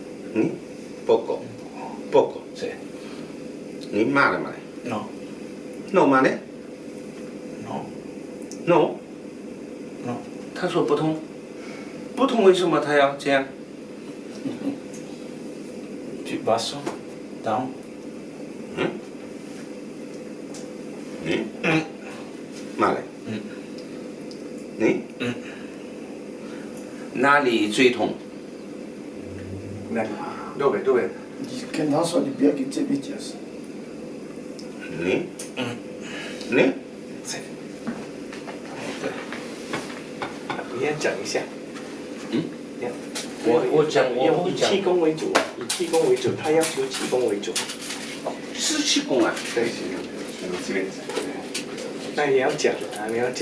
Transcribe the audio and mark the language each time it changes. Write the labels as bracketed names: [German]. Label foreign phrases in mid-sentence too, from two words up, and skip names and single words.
[Italian] Poco. Poco. Sì. Male, male. No. No, male? No. No? No. [Chinese] 他说不通。不通为什么他要这样？ [Italian] Più basso. Down. Male. [Chinese] 哪里最痛？ [Italian] Dove? Dove? Che non so di più che c'è di gesso. Lì? Lì? Sì. [Chinese] 你先讲一下。我讲我不以讲。气功为主，以气功为主，他要求气功为主。是气功啊。对。那你要讲啊，你要讲。